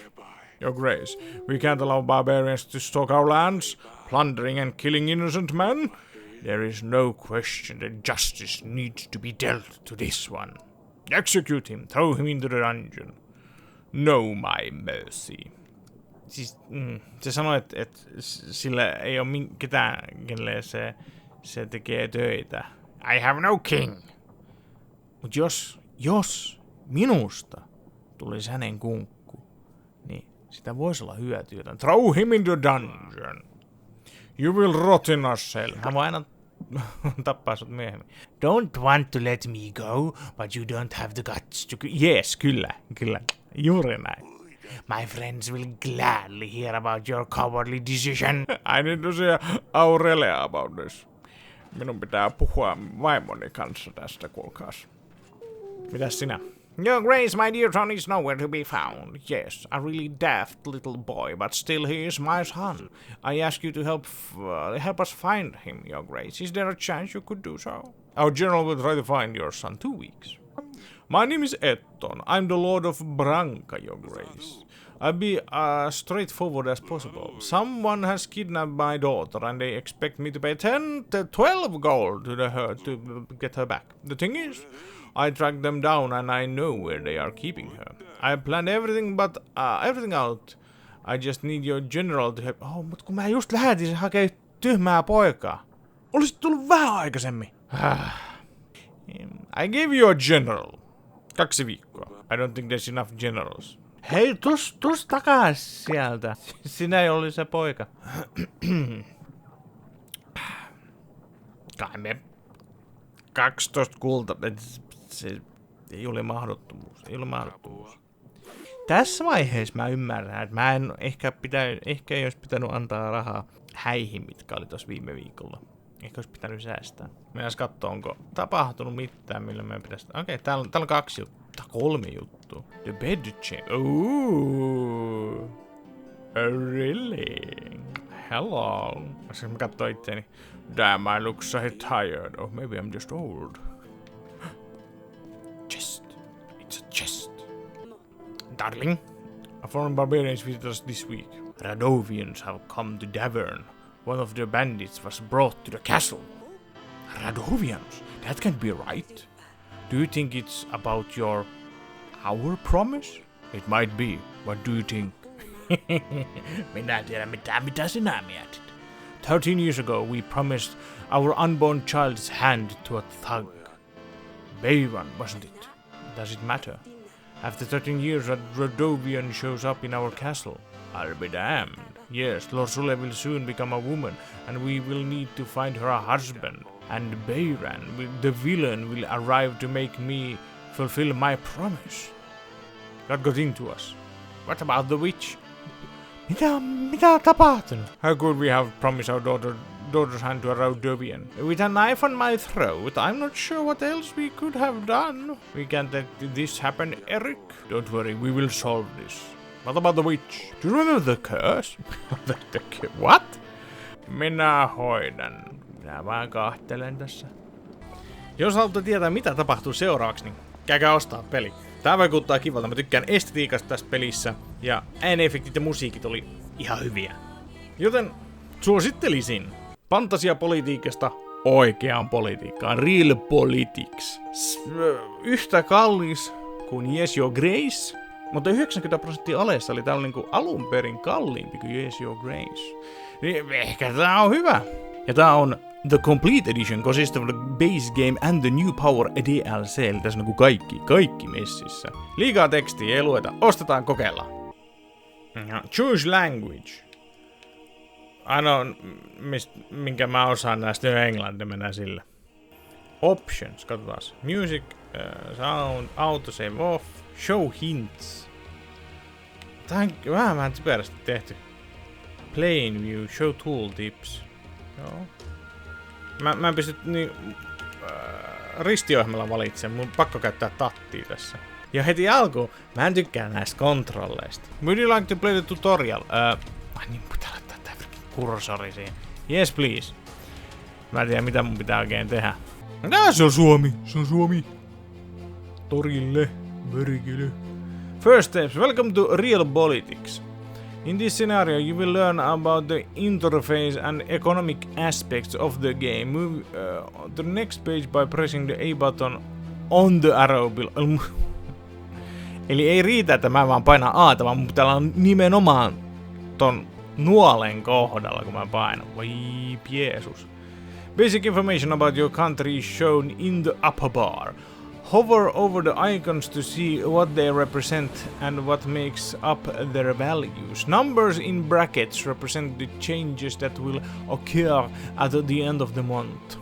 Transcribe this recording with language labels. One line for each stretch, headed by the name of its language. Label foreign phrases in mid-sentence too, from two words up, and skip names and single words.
English: Your Grace, we can't allow barbarians to stalk our lands, plundering and killing innocent men. There is no question that justice needs to be dealt to this one. Execute him, throw him into the dungeon. No my mercy.
Finnish: Siis, se sanoi, että sillä ei ole ketään, kenelle se tekee töitä.
English: I have no king.
Finnish: Mut jos minusta tulisi hänen kunkku, niin sitä voisi olla hyötyä.
English: Throw him in the dungeon. You will rot in a cell.
Finnish: Hän voi aina tappaa sut myöhemmin.
English: Don't want to let me go, but you don't have the guts to... Yes,
Finnish: kyllä. Juuri näin.
English: My friends will gladly hear about your cowardly decision. I need to see Aurelia about this.
Finnish: Minun pitää puhua vaimoni kanssa tästä, kuulkaas. Mitäs sinä?
English: Your Grace, my dear son is nowhere to be found. Yes, a really daft little boy, but still he is my son. I ask you to help us find him, Your Grace. Is there a chance you could do so? Our general will try to find your son 2 weeks. My name is Etton. I'm the Lord of Branca, Your Grace. I'll be as straightforward as possible. Someone has kidnapped my daughter and they expect me to pay 10 to 12 gold to her to get her back. The thing is, I tracked them down and I know where they are keeping her. I planned everything out. I just need your general to help.
Finnish: Oh, mutta kun mä just lähetin hakea tyhmää poikaa. Olisit tullut vähän aikaisemmin.
English: I gave you a general. 2 viikkoa. I don't think there's enough generals.
Finnish: Hei, tus takas sieltä. Sinä ei oli se poika. Kai me 12 kulta. Se ei ole mahdottomuus. Tässä vaiheessa mä ymmärrän, että mä en ehkä ei olisi pitänyt antaa rahaa häihin, mitkä oli tossa viime viikolla. Ehkä olisi pitänyt säästää. Mennään katsoa, onko tapahtunut mitään, millä meidän pitäisi... Okei, täällä on 2 juttua. 3 juttua.
English: The bed chain. Ooh. Really? Hello.
Finnish: Mä mä katsoin itseäni.
English: Damn, I look so tired. Or maybe I'm just old. Chest. It's a chest. Darling, a foreign barbarians visited us this week. Radovians have come to Davern. One of their bandits was brought to the castle. Radovians? That can't be right. Do you think it's about our promise? It might be. What do you think?
Finnish: Minä en tiedä mitä sinä mietit.
English: 13 years ago we promised our unborn child's hand to a thug. Bayron, wasn't it? Does it matter? After 13 years, a Radovian shows up in our castle. I'll be damned. Yes, Lord Sule will soon become a woman, and we will need to find her a husband. And Bayran, the villain, will arrive to make me fulfill my promise. That got into us. What about the witch?
Finnish: Mitä on tapahtunut?
English: How could we have promised our daughter's hand to a Radovian? With a knife on my throat, I'm not sure what else we could have done. We can't let this happen, Eric. Don't worry, we will solve this. What about the witch? Do you remember the curse? What?
Finnish: Minä hoidan. Minä vaan kahtelen tässä. Jos haluatte tietää mitä tapahtuu seuraavaksi, niin käykää ostaa peli. Tää vaikuttaa kivalta. Mä tykkään estetiikasta tässä pelissä. Ja äänefektit ja musiikit oli ihan hyviä. Joten suosittelisin fantasiapolitiikasta oikeaan politiikkaan. Real politics. Yhtä kallis kuin Yes Your Grace. Mutta 90% alessa oli täällä niinku alun perin kalliimpi kuin Yes Your Grace. Niin ehkä tää on hyvä. Ja tää on The Complete Edition,
English: consists of the base game and the new power DLC.
Finnish: Eli tässä on niinku kaikki messissä. Liikaa tekstiä ei lueta. Ostetaan, kokeillaan.
English: Choose language.
Finnish: Ainoa, minkä mä osaan näistä on englanti, mennään sillä. Options, katsotaan.
English: Music, sound, auto save off, show hints.
Finnish: Tää on vähän typerästi tehty.
English: Plain view, show tooltips. Joo.
Finnish: Mä en pysty ristiohjelmalla valitsemaan, mun pakko käyttää tattia tässä. Ja heti alkuun, mä en tykkää näistä kontrolleista.
English: Would you like to play the tutorial?
Finnish: Niin pitää laittaa tää kursori siihen.
English: Yes please.
Finnish: Mä en tiedä mitä mun pitää oikein tehdä. Se on Suomi. Torille, mörkily.
English: First steps, welcome to real politics. In this scenario, you will learn about the interface and economic aspects of the game. Move to the next page by pressing the A button on the arrow below.
Finnish: Eli ei riitä, että mä vaan painan A:ta, vaan mun pitää olla nimenomaan ton nuolen kohdalla, kun mä painan. Voi Jeesus.
English: Basic information about your country is shown in the upper bar. Hover over the icons to see what they represent and what makes up their values. Numbers in brackets represent the changes that will occur at the end of the month.